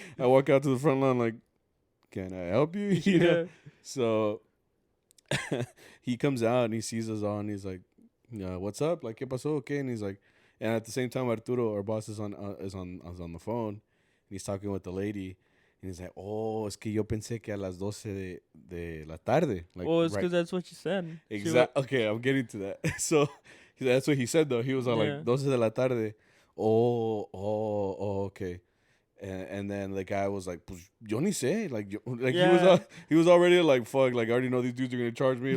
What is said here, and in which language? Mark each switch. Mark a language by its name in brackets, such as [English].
[English] I walk out to the front line like, can I help you? You know? So he comes out and he sees us all and he's like, what's up? Like, [Spanish] ¿Qué pasó? [English] Okay. And he's like, and at the same time, Arturo, our boss, is on the phone. And he's talking with the lady. And he's like, oh, [Spanish] es que yo pensé que a las 12 de la tarde. [English] Like, well, it's because that's what she said. Exactly. Okay, I'm getting to that. So that's what he said, though. He was all like, [Spanish] 12 de la tarde. [English] Oh, okay. And then the guy was like, [Spanish] pues yo ni sé. [English] Like he was already like, fuck, like I already know these dudes are going to charge me.